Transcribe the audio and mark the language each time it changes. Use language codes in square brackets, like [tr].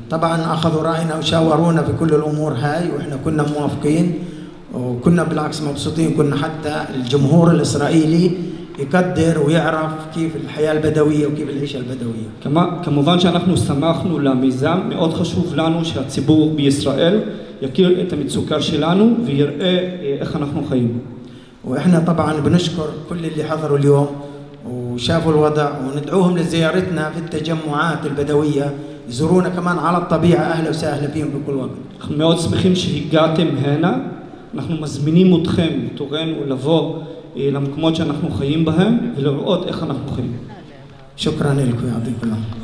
[ar] طبعا أخذوا رأينا وشاورونا في كل الأمور هاي وإحنا كنا موافقين وكنا بالعكس مبسوطين، كنا حتى الجمهور الإسرائيلي يقدر ويعرف كيف الحياة البدوية وكيف العيشة البدوية. [he] כמובן שאנחנו שמחנו למיזם, מאוד חשוב לנו שהציבור בישראל יכיר את המצוקה שלנו ויראה איך אנחנו חיים. [ar] واحنا طبعا بنشكر كل اللي حضروا اليوم وشافوا الوضع وندعوهم لزيارتنا في التجمعات البدوية، يزورونا كمان على الطبيعة، أهلا وسهلا فيهم بكل وقت. [he] אנחנו מאוד שמחים שהגעתם הנה, אנחנו מזמינים אתכם, תורנו לבוא למקומות שאנחנו חיים בהם ולראות איך אנחנו חיים. [ar] شكرا لكم يعطيكم الله.